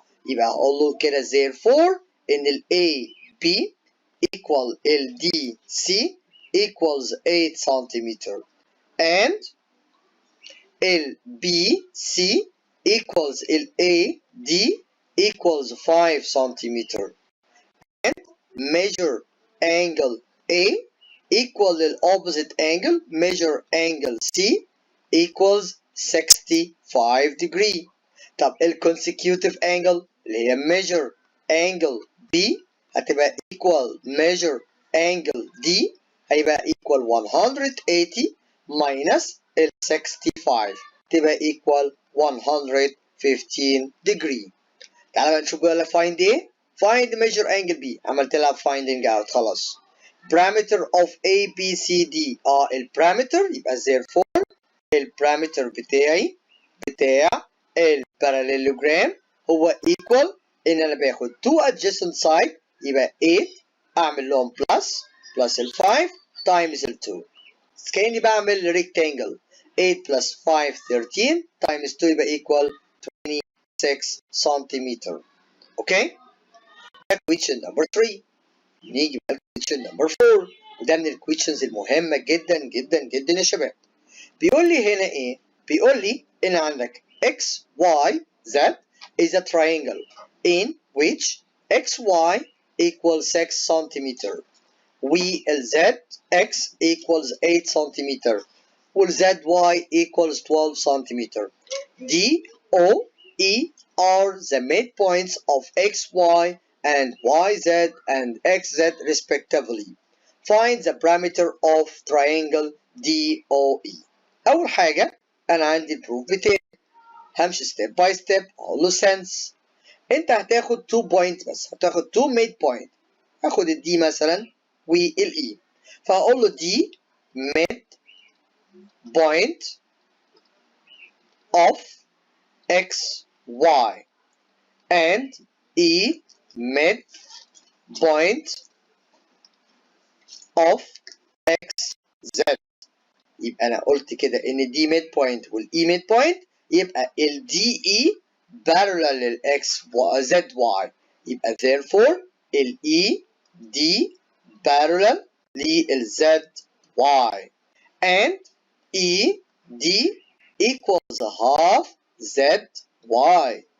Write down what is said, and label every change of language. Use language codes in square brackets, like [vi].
[ar] يبقى هقول له كده [en] therefore ان ال AB equal ال DC equals 8 سنتيمتر and ال BC equals ال AD equals 5 centimeter and measure angle A equal the opposite angle measure angle C equals 65 degree. طب ال consecutive angle اللي هي measure angle B هتبقى equal measure angle D هيبقى equal 180 minus ال 65 تبقى equal 115 degree. [ar] تعالى بقى نشوف بقى find ايه؟ [en] find measure angle B. [ar] عملت لها finding out خلاص. parameter of A B C D البارامتر يبقى therefore البارامتر بتاعي بتاع الباراليلوجرام هو equal ان انا باخد 2 adjacent side يبقى 8 اعمل لهم plus ال 5 times ال 2. [en] كأني بعمل rectangle 8 plus 5 13 times 2 يبقى equal 26 سنتيمتر. [ar] اوكي ده [en] question number 3. [ar] نيجي بقى question number 4 وده من الكويشنز المهمة جدا جدا جدا يا شباب. بيقول لي هنا ايه؟ بيقول لي ان عندك [en] x y z is a triangle in which xy equals 6 centimeter وال zx equals 8 centimeter وال zy equals 12 centimeter. D, O, E are the midpoints of xy and yz and xz respectively. Find the parameter of triangle DOE. [ar] أول حاجة أنا عندي البروف بتاعي همشي ستيب باي ستيب أقول له sense. أنت هتاخد 2 بوينت بس، هتاخد 2 ميد بوينت. هاخد الدي مثلا والإي، فهقول له دي ميد بوينت of x y and E mid point of x z. يبقى انا قلت كده ان دي ميد بوينت والاي ميد بوينت، يبقى الدي اي parallel للاكس زد واي، يبقى therefore الاي دي parallel للزد واي [en] and E D equals half ZY.